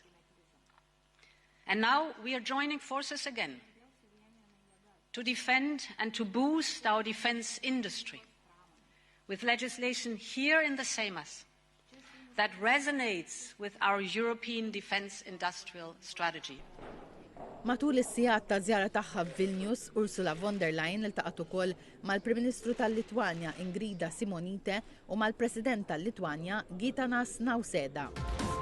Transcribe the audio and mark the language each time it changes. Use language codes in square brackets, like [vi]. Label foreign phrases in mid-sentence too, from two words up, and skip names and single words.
[en] And now we are joining forces again to defend and to boost our defense industry with legislation here in the Seimas that resonates with our European defense industrial strategy. [mt] Matul is-sigħat ta' żjara tagħha f'Vilnius, Ursula von der Leyen iltaqgħet ukoll mal-Prim Ministru tal-Litwanja Ingrida Simonite u mal-President tal-Litwanja Gitanas Nauseda.